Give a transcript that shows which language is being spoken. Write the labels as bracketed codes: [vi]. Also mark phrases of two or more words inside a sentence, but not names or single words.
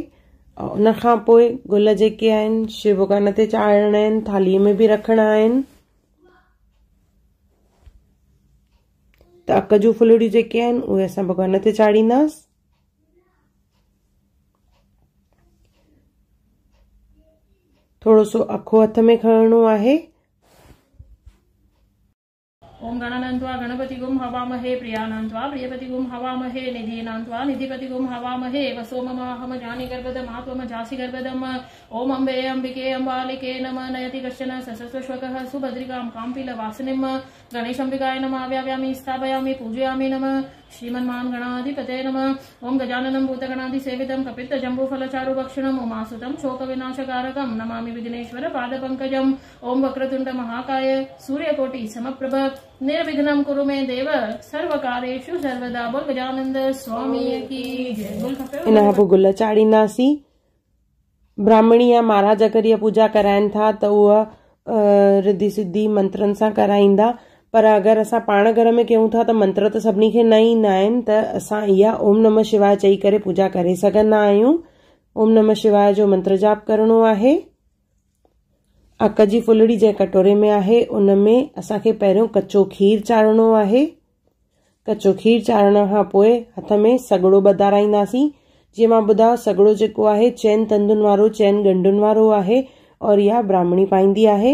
[sd] और उन खां पोइ गुल जेके आहिनि शिव भॻवान ते चाढ़णा आहिनि, थालीअ में बि रखणा आहिनि। त अक जूं फुलड़ियूं जेके आहिनि उहे असां भॻवान ते चाढ़ींदासीं। थोरो सो अखो हथ में खणणो आहे। [sa] ओम गणानन्त्वा गणपतिगुं हवामहे, प्रियानन्त्वा प्रियपतिगुं हवामहे, निधीनान्त्वा निधिपतिगुं हवामहे, वसोममाहम जानि गर्भदमात्वम जासि गर्भदम। ओम अम्बे अम्बिके अम्बालिके नमः। नयति कश्चन ससस्वश्वकः सुभद्रिकां काम्पीलवासिनीं। गणेशम्बिकाय नमः। आव्यायामि स्थापयामि पूजयामि नमः। श्रीमन्मान् गणाधिपते नमः। ओम गजाननं भूतगणाधिसेवितं कपित्तजम्बूफलचारुभक्षणम् उमासुतं शोकविनाशकारकं नमामि विघ्नेश्वर पादपङ्कजम्। ओम वक्रतुण्ड महाकाय सूर्यकोटि समप्रभ निर्विघ्नं कुरु मे देव सर्वकार्येषु सर्वदा। [hi] बोल गजानंद स्वामी की जय। [sd] बोल खपे। इन खां पोइ गुल चाढ़ींदासीं। ब्राह्मणी या महाराज अगरि इहा पूजा कराइनि था त उहा रिद्धि सिद्धि मंत्रनि सां कराईंदा। पर अगरि असां पाण घर में कयूं था त मंत्र त सभिनी खे न ईंदा आहिनि, त असां इहा [sa] ओम नमः शिवाय [sd] चई करे पूजा करे सघंदा आहियूं। [sa] ओम नमः शिवाय [sd] जो मंत्र जाप करणो आहे। अक जी फुलड़ी जंहिं कटोरे में आहे उन में असांखे पहिरियों कचो खीर चाढ़णो आहे। कचो खीर चाढ़ण खां पोइ हथ में सॻड़ो ॿधाराईंदासीं। जीअं मां ॿुधायो सॻड़ो जेको आहे 4 तंदुनि वारो, 4 ॻंढुनि वारो आहे, और इहा ब्राह्मणी पाईंदी आहे।